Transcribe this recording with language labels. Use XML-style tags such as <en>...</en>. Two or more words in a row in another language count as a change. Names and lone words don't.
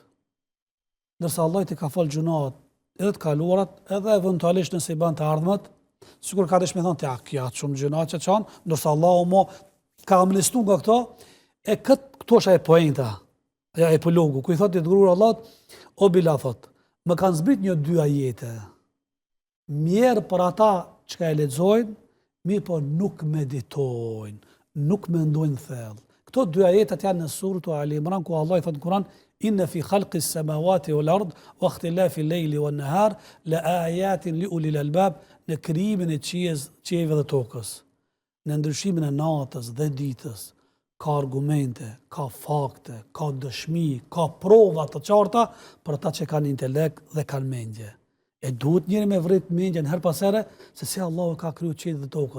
<sq>Ndërsa Allah ti ka fal gjunat, edhe të kaluarat, edhe eventualisht nëse i bën të ardhmet, sikur ka dëshmë thonë, ja, kjo shumë gjunat që çon, ndërsa Allahu mo ka amnestu nga këto, e këto është e poenta, ja epilogu, ku i thotë i dërguar Allahut, o Bilal thotë, më kanë zbrit një dy ajete. Mirë për ata që ka e lexojnë, mirë po nuk meditojnë, nuk mendojnë thellë. Këto dy ajetat janë në surën Ali Imran, ku Allah i thotë në Kur'an:</sq> <ar>"إن في خلق السماوات والأرض واختلاف الليل والنهار لآيات لأولي الألباب",</ar> <sq>në krijimin e qiejve dhe tokës, në ndryshimin e natës dhe ditës, ka argumente, ka fakte, ka dëshmi, ka prova të qarta për ata që kanë intelekt dhe kanë mendje. E duhet njëri me vrit mendjen her pas here se si Allahu ka kriju qiejt dhe tokën.</sq>